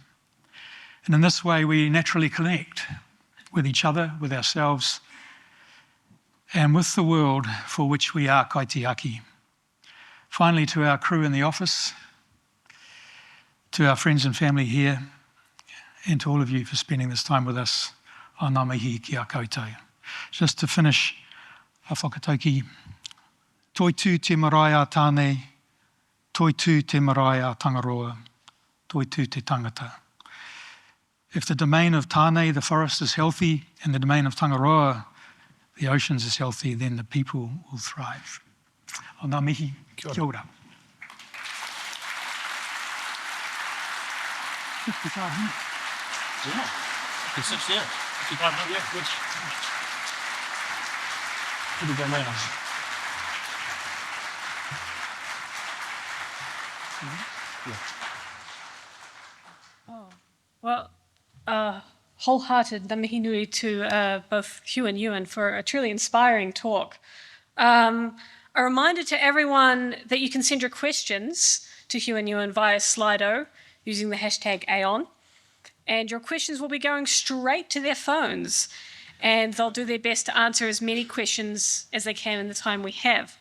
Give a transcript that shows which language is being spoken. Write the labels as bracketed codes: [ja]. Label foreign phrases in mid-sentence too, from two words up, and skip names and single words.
[en] And in this way, we naturally connect with each other, with ourselves, and with the world for which we are kaitiaki. Finally, to our crew in the office, to our friends and family here, and to all of you for spending this time with us on [mi] ngā mihi ki a koutou. [en] Just to finish, [mi] a whakatauki, toitu te marae a tānei, toitu te marae a Tangaroa, toitu te tangata. [en] If the domain of Tānei, the forest, is healthy, and the domain of Tangaroa, the oceans, is healthy, then the people will thrive. [mi] O ngā mihi, kia ora. [en] Yeah, you sit there. You don't know yet which do we go now? Well, wholehearted [mi] ngā mihi nui [en] to both Hugh and Ewan for a truly inspiring talk. A reminder to everyone that you can send your questions to Hugh and Ewan via Slido using the hashtag Aon. And your questions will be going straight to their phones, and they'll do their best to answer as many questions as they can in the time we have.